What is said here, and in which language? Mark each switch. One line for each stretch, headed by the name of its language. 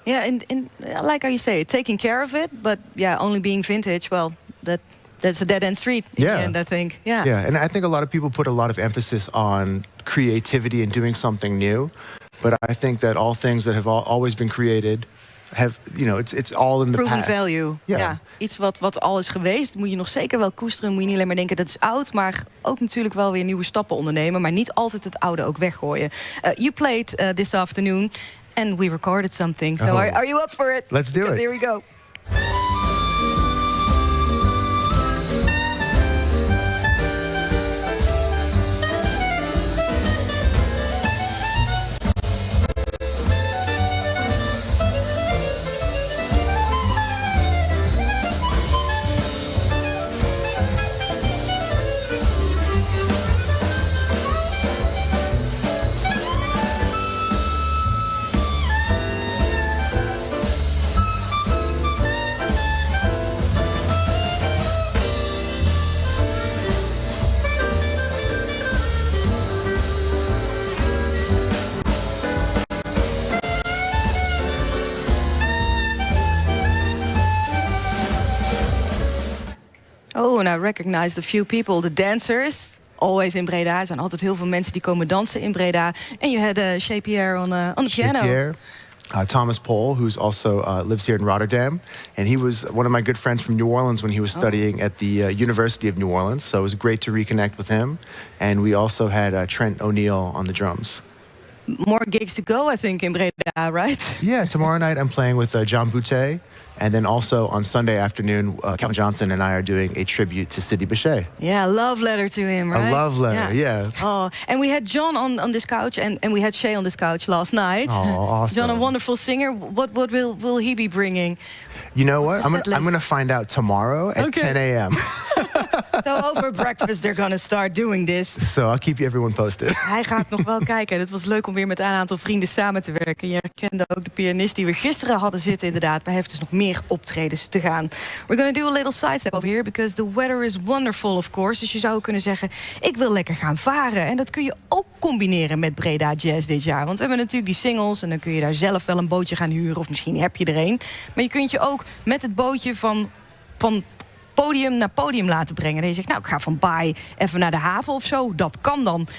English: Yeah, and like how you say, taking care of it, but only being vintage, well, that's a dead-end street in the end, I think. Yeah, and I think a lot of people put a lot of emphasis on creativity and doing something new. But I think that all things that have always been created have, it's all in the proven past. Value. Ja.
Dutch: Iets wat al is geweest, moet je nog zeker wel koesteren. Moet je niet alleen maar denken dat is oud, maar ook natuurlijk wel weer nieuwe stappen ondernemen. Maar niet altijd het oude ook weggooien.
English: You played this afternoon and we recorded something. So are you up for it? Let's do it. Here we go. Oh, and I recognized a few people, the dancers. Always in Breda.
Dutch: Er zijn altijd heel veel mensen die komen dansen in Breda. En
English: you had Shea Pierre on the piano. Pierre. Thomas Pohl, who's also lives here in Rotterdam. And he was one of my good friends from New Orleans when he was studying at the University of New Orleans. So it was great to reconnect with him. And we also had Trent O'Neill on the drums. More gigs to go, I think, in Breda, right? Yeah, tomorrow night I'm playing with John Boutte. And then also on Sunday afternoon, Calvin Johnson and I are doing a tribute to Sidney Bechet. Yeah, a love letter to him, right? A love letter, yeah. Oh, and we had John on this couch, and we had Shay on this couch last night. Oh, awesome. John, a wonderful singer. What will he be bringing? You know what? I'm gonna find out tomorrow at 10 a.m. So over breakfast they're gonna start doing this. So I'll keep everyone posted.
Dutch: Hij gaat nog wel kijken. Het was leuk om weer met een aantal vrienden samen te werken. Je herkende ook de pianist die we gisteren hadden zitten, inderdaad. Maar hij heeft dus nog meer optredens te gaan.
English: We're gonna do a little sidestep over here, because the weather is wonderful, of course.
Dutch: Dus je zou kunnen zeggen, ik wil lekker gaan varen. En dat kun je ook combineren met Breda Jazz dit jaar. Want we hebben natuurlijk die singles en dan kun je daar zelf wel een bootje gaan huren. Of misschien heb je er een. Maar je kunt je ook met het bootje van podium naar podium laten brengen. En je zegt, nou, ik ga van Baai even naar de haven of zo. Dat kan dan.